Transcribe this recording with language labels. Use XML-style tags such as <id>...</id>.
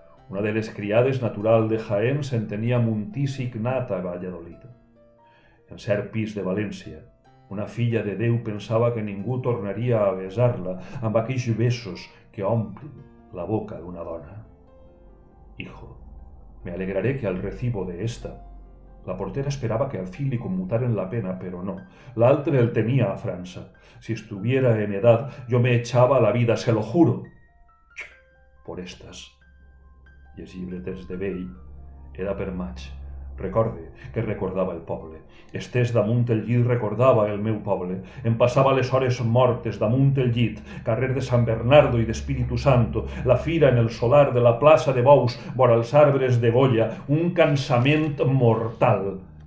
<ca>Una de les criades natural de Jaén s'entenia amb un tísic nat a Valladolid. En cert pis de València, una filla de Déu pensava que ningú tornaria a besar-la amb aquells besos que omplen la boca d'una dona.</ca> <es>Hijo, me alegraré que al recibo de esta. La portera esperaba que al fin le conmutaren la pena, pero no.</es> <ca>L'altre el tenía a França.</ca> <es>Si estuviera en edad, yo me echaba a la vida, se lo juro. Por estas.</es> <ca>I els llibreters de vell era per maig. Recorde que recordava el poble. Estés damunt el llit recordava el meu poble. Em passava les hores mortes damunt el llit, carrer de Sant Bernardo i d'Espíritu Santo, la fira en el solar de la plaça de Bous, vora els arbres de Goya, un cansament mortal.</ca>